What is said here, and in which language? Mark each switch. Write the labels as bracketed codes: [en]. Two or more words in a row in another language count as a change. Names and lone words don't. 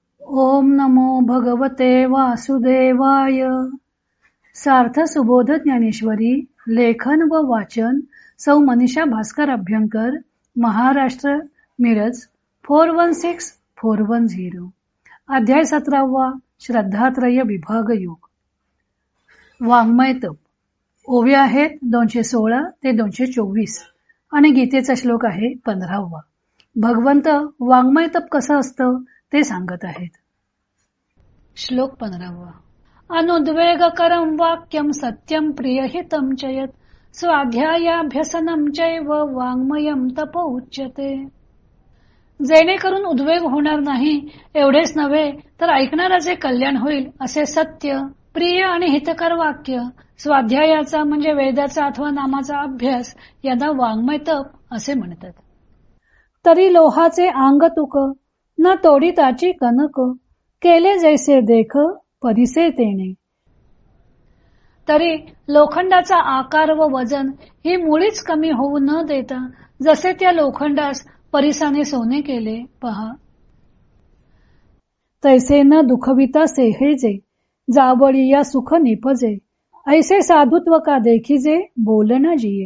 [sa] ओम नमो भगवते वासुदेवाय. [mr] सार्थ सुबोध ज्ञानेश्वरी. लेखन व वाचन सौ मनीषा भास्कर अभ्यंकर, महाराष्ट्र, मिरज 416410. अध्याय 17. श्रद्धात्रय विभाग योग. वाङ्मय तप. ओव्या आहेत 216 ते 224 आणि गीतेचा श्लोक आहे 15वा. भगवंत वाङ्मय तप कसं असतं ते सांगत आहेत. श्लोक 15वा. [sa] अनुद्वेगकरं वाक्यं सत्यं प्रियहितं च यत् स्वाध्यायाभ्यसनं चैव वाङ्मयं तप उच्यते. [mr] जेणेकरून उद्वेग होणार नाही एवढेच नव्हे तर ऐकणाराचे कल्याण होईल असे सत्य, प्रिय आणि हितकर वाक्य, स्वाध्यायाचा म्हणजे वेदाचा अथवा नामाचा अभ्यास यांना वाङ्मय तप असे म्हणतात. तरी लोहाचे अंग तुक न तोडिताची कनक, केले जैसे देख परिसे तेने. तरी लोखंडाचा आकार व वजन ही मुळीच कमी होऊ न देता जसे त्या लोखंडास परिसाने सोने केले पहा. तैसे न दुखविता सेहेजे, जावळी या सुख निपजे, ऐसे साधुत्व का देखीजे बोलना जिये.